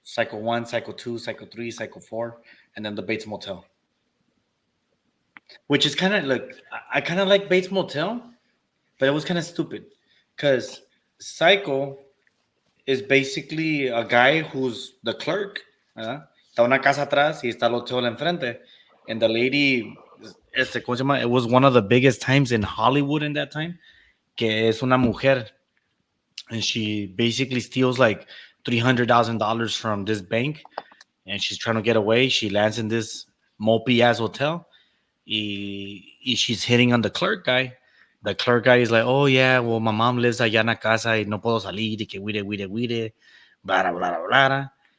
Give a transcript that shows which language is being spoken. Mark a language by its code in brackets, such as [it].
[en] Psycho 1, Psycho 2, Psycho 3, Psycho 4, and then the Bates Motel. Which is kind of like, I kind of like Bates Motel, but it was kind of stupid. Because Psycho is basically a guy who's the clerk. [es] ¿Verdad? Está una casa atrás y está el hotel enfrente. [en] And the lady, [es] ¿cómo se llama? [en] It was one of the biggest times in Hollywood in that time. [es] Que es una mujer. [en] And she basically steals like $300,000 from this bank. And she's trying to get away. She lands in this mopey ass hotel. She's hitting on the clerk guy. The clerk guy is like, oh yeah, well my mom lives [es] allá en la casa y no puedo salir y que guire, [en] blah, blah, blah, blah.